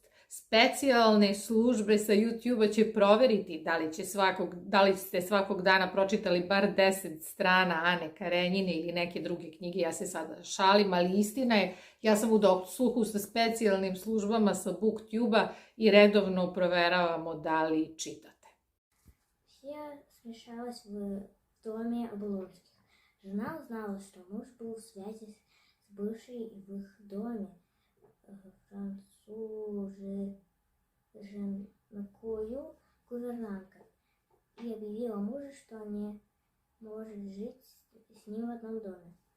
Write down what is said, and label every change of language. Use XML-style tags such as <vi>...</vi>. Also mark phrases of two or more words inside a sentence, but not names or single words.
<sr>Specijalne službe sa YouTube-a će proveriti da li ste svakog dana pročitali bar 10 strana Ane Karenjine ili neke druge knjige. Ja se sada šalim, ali istina je, ja sam u dosluhu sa specijalnim službama sa BookTube-a i redovno proveravamo da li čitate.</sr> <ru>Я смешалась в доме Облонских. Жена узнала, что муж был в связи с бывшей в их доме француженкою гувернанткой и объявила мужу, что не может жить с ним в одном доме.</ru>